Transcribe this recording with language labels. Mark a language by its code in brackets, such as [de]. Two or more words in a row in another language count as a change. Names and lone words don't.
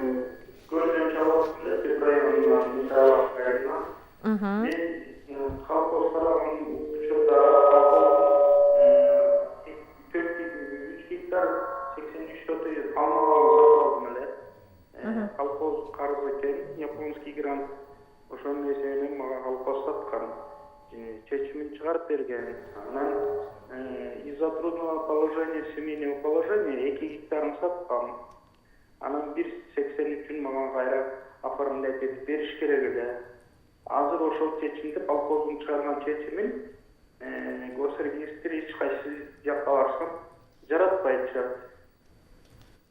[ky] Мен колхоздордун учурда 3 гектар 83 соты алмага сатып алдым эле. Колхоз карыз экен, [ru] японский грант. [ky] Ошол нерсени мага колхоз саткан. Чечимин чыгарып берген. [ru] Анан из-за трудного положения, семейного положения [ky] 2 гектарын саткан. Анан 1,83 мага кайра оформлять этип бериш керек эле. Азыр ошол чечимди, колхоздун чыгарган чечимин госрегистр эч кайсы жакка барсам жаратпай турат.